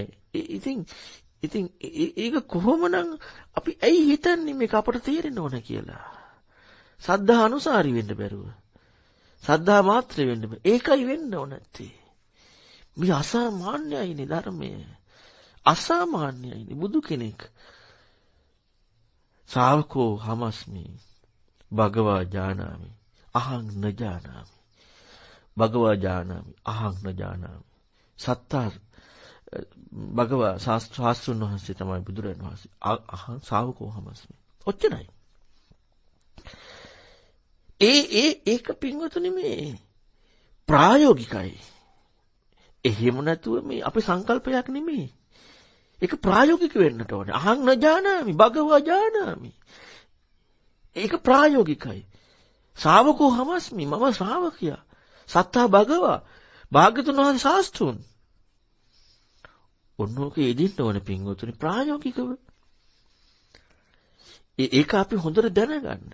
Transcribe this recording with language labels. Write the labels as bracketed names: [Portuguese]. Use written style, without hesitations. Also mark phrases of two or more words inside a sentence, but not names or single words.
[Sinhala] ඉතින් ඒක කොහොමනම් අපි ඇයි හිතන්නේ මේක අපට තේරෙන්න ඕන කියලා? සද්ධා අනුසාරී වෙන්න බැරුව. සද්ධා මාත්‍රේ වෙන්න බෑ. ඒකයි වෙන්න ඕන නැත්තේ. මේ අසාමාන්‍යයිනේ ධර්මය. අසාමාන්‍යයිනේ බුදු කෙනෙක්. [Pali] ශාවකෝ හමස්මි භගවා ජානාමි අහං න ජානාමි. භගවා ජානාමි අහං න ජානාමි. සත්තා භගවා [Sinhala] ශාස්ත්‍රඥ වහන්සේ තමයි බුදුරජාණන් වහන්සේ. [Pali] අහං ශාවකෝ හමස්මි. [Sinhala] ඔච්චරයි. ඒක පින්වතුනි මේ ප්‍රායෝගිකයි. එහෙම නැතුව මේ අපේ සංකල්පයක් නෙමෙයි. ඒක ප්‍රායෝගික වෙන්නට ඕනේ. [Pali] අහං න ජානාමි භගවා ජානාමි. [Sinhala] ඒක ප්‍රායෝගිකයි. [Pali] ශාවකෝ හමස්මි [Sinhala] මම ශ්‍රාවකයා. [Pali] සත්තා භගවා [Sinhala] භාග්‍යතුන් වහන්සේ ශාස්ත්‍රුන්. ඔන්නෝක යෙදින්න ඕනේ පින්වතුනි ප්‍රායෝගිකව. ඒක අපි හොඳට දැනගන්න.